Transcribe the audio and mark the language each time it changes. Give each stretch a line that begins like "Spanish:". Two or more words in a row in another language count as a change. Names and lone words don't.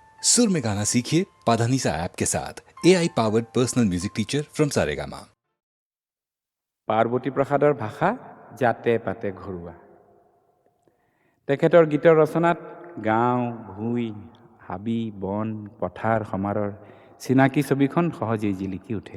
Hindi: सुर में गाना सीखिए पाधानीसा ऐप के साथ
English: AI powered personal music teacher from
Hindi: सारेगामा।
Assamese: পাৰ্বতী প্ৰসাদৰ ভাষা জাতে পাতে ঘৰুৱা। তেখেতৰ গীতৰ ৰচনাত গাঁও, ভূঁই, হাবি, বন, পথাৰ সমাৰৰ চিনাকি ছবিখন সহজেই জিলিকি উঠে।